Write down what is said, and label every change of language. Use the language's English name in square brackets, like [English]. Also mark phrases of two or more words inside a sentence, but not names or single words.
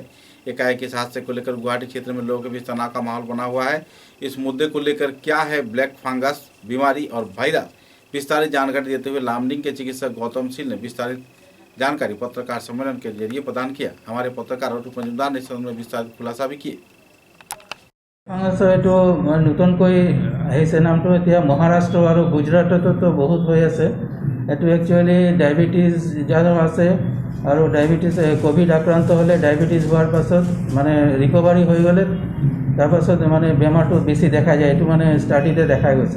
[Hindi] एकाएक इस हादसे को लेकर गुवाहाटी क्षेत्र में लोगों के बीच तनाव का माहौल बना हुआ है। इस मुद्दे को लेकर क्या है [English] black fungus [Hindi] बीमारी और वायरस, विस्तारित जानकारी देते हुए लामडिंग के चिकित्सक गौतम सिंह ने विस्तारित जानकारी पत्रकार सम्मेलन के जरिए प्रदान किया। हमारे पत्रकार अरुण मजुमदार ने इस संबंध में विस्तारित खुलासा भी किए। [Assamese] এইটো নতুনকৈ আহিছে, নামটো এতিয়া মহাৰাষ্ট্ৰ আৰু গুজৰাটতো বহুত হৈ আছে। এইটো একচুৱেলি ডায়েবেটিছ যাৰ আছে আৰু ডায়েবেটিছ কোভিড আক্ৰান্ত হ'লে ডায়েবেটিছ হোৱাৰ পাছত মানে ৰিকভাৰী হৈ গ'লে তাৰপাছত মানে বেমাৰটো বেছি দেখা যায়, এইটো মানে ষ্টাডিতে দেখা গৈছে।